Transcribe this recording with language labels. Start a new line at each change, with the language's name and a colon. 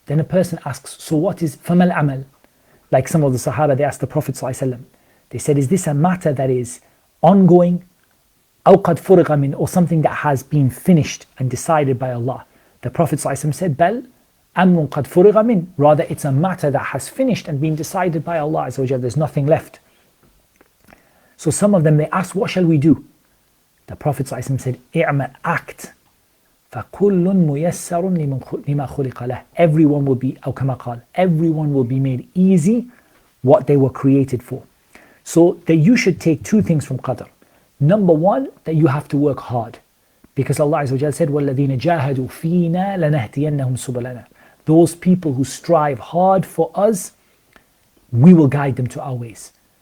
English: Then a person asks, so what is
Arabic: فَمَا الْعَمَلِ?
English: Like some of the Sahaba, they asked the Prophet ﷺ, they said, is this a matter that is ongoing,
Arabic: أو قد فرغ من,
English: or something that has been finished and decided by Allah? The Prophet ﷺ said,
Arabic: بل أمر قد فرغ من,
English: rather it's a matter that has finished and been decided by Allah Azza wa Jalla. There's nothing left. So some of them, they asked, what shall we do? The Prophet ﷺ said,
Arabic: اعمل,
English: act,
Arabic: فكل ميسر لما خلق له.
English: Everyone will be,
Arabic: أو كما قال,
English: everyone will be made easy what they were created for. So that you should take two things from Qadr. Number one, that you have to work hard. Because Allah Azza wa Jalla said,
Arabic: وَالَّذِينَ جَاهَدُوا فِينَا لَنَهْدِيَنَّهُمْ سُبُلَنَا.
English: Those people who strive hard for us, we will guide them to our ways.